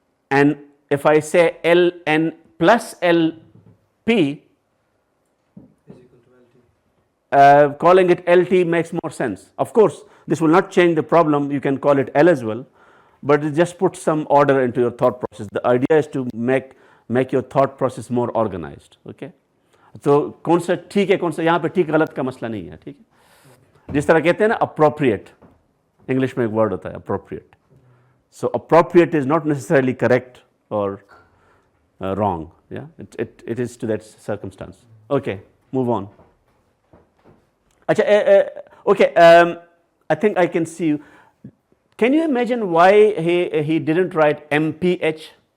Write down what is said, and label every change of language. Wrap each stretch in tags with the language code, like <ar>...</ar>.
<en>And if I say LN plus LP, calling it LT makes more sense. Of course, this will not change the problem, you can call it L as well, but it just puts some order into your thought process. The idea is to make your thought process more organized. Okay?</en> <hi>तो कौन सा ठीक है, कौन सा यहाँ पे ठीक गलत का मसला नहीं है, ठीक है? जिस तरह कहते हैं ना appropriate, इंग्लिश में एक वर्ड होता है appropriate.</hi> <en>So appropriate is not necessarily correct or wrong. Yeah, it is to that circumstance. Okay, move on. Okay, I think I can see you. Can you imagine why he didn't write MPH?</en>